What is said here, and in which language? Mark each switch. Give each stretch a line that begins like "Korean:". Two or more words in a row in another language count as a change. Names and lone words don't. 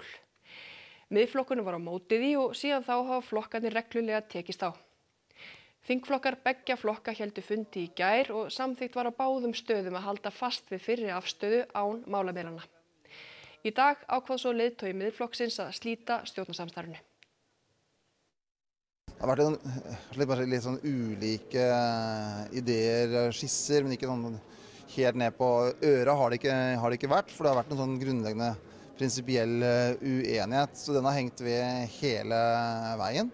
Icelandic: Miðflokkurinn var á móti því og síðan þá hafa flokkarnir reglulega tekist á. Þingflokkar beggja flokka héldu fundi í gær og samþykkt var á báðum stöðum að halda fast við fyrri afstöðu án málamiðlana. Í dag ákvað svo leiðtogi Miðflokksins að slíta stjórnarsamstarfinu.
Norwegian: Det har vært litt sånn ulike ideer, skisser, men ikke sånn helt ned på øra har det ikke vært, for det har vært en sånn grunnleggende prinsipiell uenighet, så den har hengt ved hele veien.